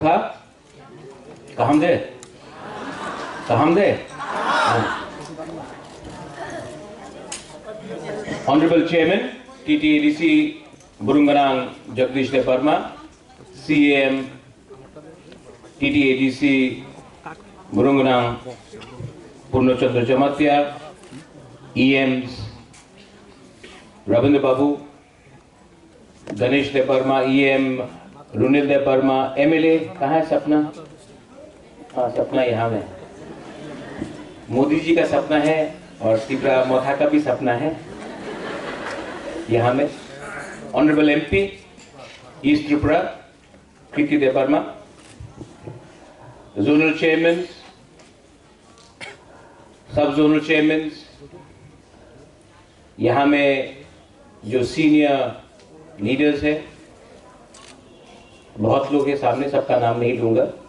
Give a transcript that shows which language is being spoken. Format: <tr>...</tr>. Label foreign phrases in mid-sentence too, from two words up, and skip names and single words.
<en>था कहमदे Honorable Chairman TTADC Burunganang Jagdish Deparma, CAM TTADC Burunganang Purnochandra Jamatya, EMs Ravindra Babu, Ganesh Deparma,</en> <hi>EM रुनिल देपर्मा, MLA कहाँ है सपना? हाँ, सपना यहाँ में। मोदी जी का सपना है और त्रिपुरा मोथा का भी सपना है यहाँ में।</hi> <en>Honorable MP</en> <hi>ईस्ट त्रिपुरा कृति देपर्मा,</hi> <en>zonal chairman, sub zonal chairman,</en> <hi>यहाँ में जो</hi> <en>senior leaders</en> <hi>है, बहुत लोग के सामने सबका नाम नहीं लूंगा।</hi>